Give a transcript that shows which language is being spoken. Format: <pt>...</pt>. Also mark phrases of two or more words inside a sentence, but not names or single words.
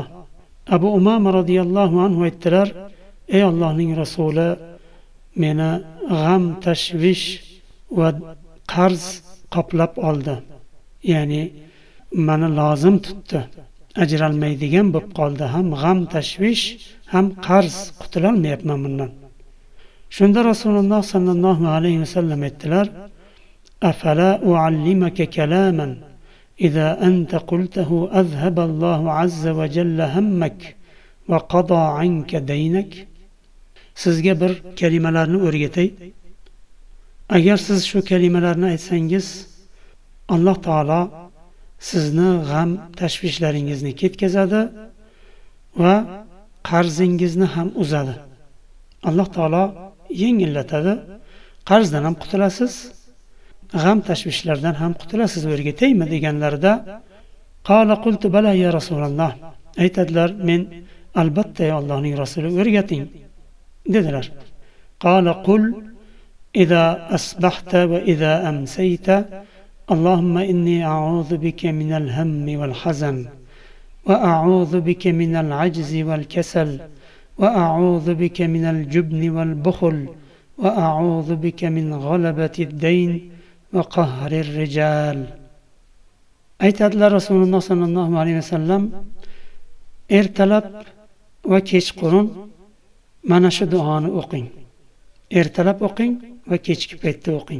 <uz>Abu Umama</uz> <ar>رضي الله عنه</ar> <uz>aytdilar: "Ey Allohning rasuli, meni g'am, tashvish va qarz qoplab oldi. Ya'ni meni lozim tutdi. Ajralmaydigan bo'lib qoldi. Ham g'am, tashvish, ham qarz, qutulolmayapman bundan." Shunda Rasululloh</uz> <ar>صلى الله عليه وسلم</ar> <uz>aytdilar:</uz> <ar>"أفلا أعلمك كلاما إذا أنت قلته أذهب الله عز وجل همك وقضى عنك دينك."</ar> <uz>Sizga bir kalimalarni o'rgatay. Agar siz shu kalimalarni aytsangiz, Alloh taolo sizni g'am, tashvishlaringizni ketkazadi va qarzingizni ham uzadi. Alloh taolo yengillatadi. Qarzdan ham qutulasiz, g'am, tashvishlardan ham qutulasiz. O'rgataymi deganlarida</uz> <ar>قال قلت بلى يا رسول الله.</ar> <uz>Aytadilar: "Men albatta ey Allohning rasuli, o'rgating" dedilar.</uz> <ar>قال قل إذا أصبحت وإذا أمسيت اللهم إني أعوذ بك من الهم والحزن وأعوذ بك من العجز والكسل وأعوذ بك من الجبن والبخل وأعوذ بك من غلبة الدين وقهر الرجال.</ar> <uz>Aytadilar Rasululloh</uz> <ar>صلى الله عليه وسلم,</ar> <uz>ertalab va kechqurun mana shu duoni o'qing. Ertalab o'qing va kechki paytda o'qing.</uz>